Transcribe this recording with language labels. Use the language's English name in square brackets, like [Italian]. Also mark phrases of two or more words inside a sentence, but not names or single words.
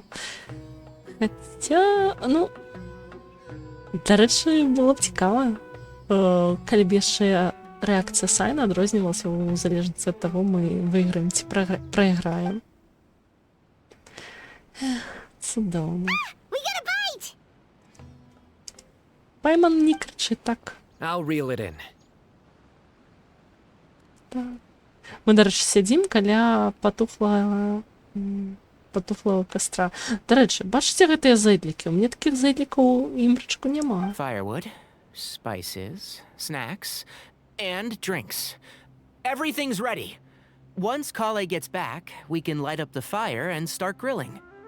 [Belarusian] Хаця, ну, дарэчы, было б цікава, калі б яшчэ рэакцыя Сайна адрознівалася ў залежнасці ад таго, мы выйграем ці прайграем. Цудоўна. Пайман не крычы так. [English] I'll reel it in. [Belarusian] Так. Мы, дарэчы, сядзім каля патухлага кастра. Дарэчы, бачыце гэтыя зэдлікі? У мяне такіх зэдлікаў імрачку няма. [English] Firewood, spices, snacks, and drinks. Everything's ready. Once Kale gets back, we can light up the fire and start grilling.